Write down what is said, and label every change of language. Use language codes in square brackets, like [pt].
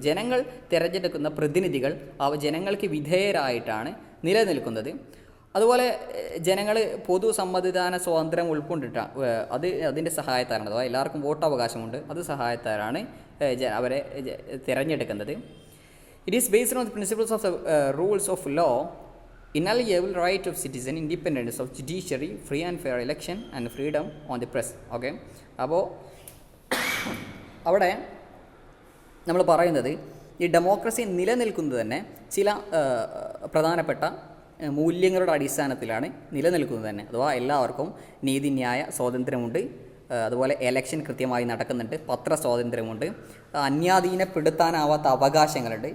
[ml] ജനങ്ങൾ തിരഞ്ഞെടുക്കുന്ന പ്രതിനിധികൾ ജനങ്ങൾക്ക് വിധേയരായിട്ടാണ് നിലനിൽക്കുന്നത്. അതുപോലെ ജനങ്ങൾ പൊതുസമ്മതിദാന സ്വാതന്ത്ര്യം അതിൻ്റെ സഹായത്താലാണ്, അഥവാ എല്ലാവർക്കും വോട്ടവകാശമുണ്ട്, അത് സഹായത്താലാണ് അവരെ തിരഞ്ഞെടുക്കുന്നത്. [en] It is based on the principles of the rules of law, inalienable right of citizen, independence of judiciary, free and fair election and freedom on the press. [ml] Okay, അപ്പോൾ അവിടെ നമ്മൾ പറയുന്നത് ഈ ഡെമോക്രസി നിലനിൽക്കുന്നത് തന്നെ ചില പ്രധാനപ്പെട്ട മൂല്യങ്ങളുടെ അടിസ്ഥാനത്തിലാണ് നിലനിൽക്കുന്നത് തന്നെ. അഥവാ എല്ലാവർക്കും നീതിന്യായ സ്വാതന്ത്ര്യമുണ്ട്, അതുപോലെ എലക്ഷൻ കൃത്യമായി നടക്കുന്നുണ്ട്, പത്രസ്വാതന്ത്ര്യമുണ്ട്, അന്യാധീനപ്പെടുത്താനാവാത്ത അവകാശങ്ങളുണ്ട്.